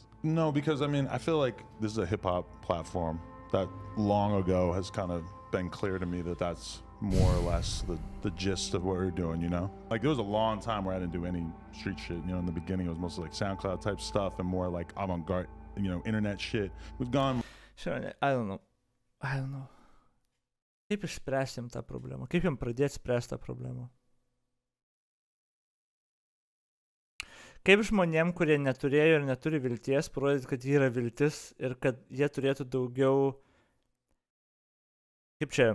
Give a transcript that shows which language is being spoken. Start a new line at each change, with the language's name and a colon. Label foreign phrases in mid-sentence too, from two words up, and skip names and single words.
English: No, because I mean, I feel like this is a hip hop platform that long ago has kind of been clear to me that that's more or less the gist of what we're doing, you know? Like there was a long time where I didn't do any street shit, you know, in the beginning it was mostly like SoundCloud type stuff and more like avant-garde, you know, internet shit. We've gone... Sure, I don't know.
Lithuanian: Kaip išspręsim tą problemą? Kaip jam pradėti spręsti tą problemą? Kaip žmonėm, kurie neturėjo ir neturi vilties, parodyti, kad yra viltis ir kad jie turėtų daugiau... Kaip čia?